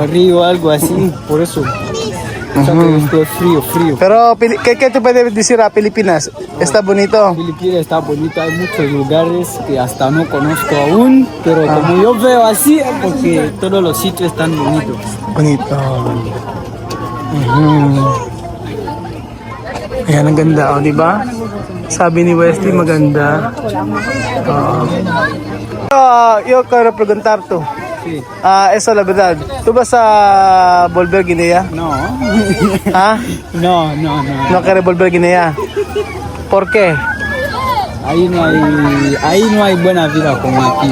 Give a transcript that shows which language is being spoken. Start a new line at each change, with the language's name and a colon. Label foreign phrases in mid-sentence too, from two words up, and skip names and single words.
Spanish: Río, algo así, por eso. O sea, que esto es frío, frío. Pero, ¿qué te puede decir a Filipinas? Está bonito. Filipinas está bonita, hay muchos lugares que hasta no conozco aún, pero como yo veo así, porque todos los sitios están bonitos. Bonito.
Filipino: Ayan, ang ganda, oh, di ba? Sabi ni Wesley, maganda.
Spanish: Yo quiero preguntar tú. Sí. Eso la verdad. ¿Tú vas a volver a Guinea? No. ¿Ah? No. No quieres volver a Guinea. ¿Por qué? Ahí no hay buena vida como aquí.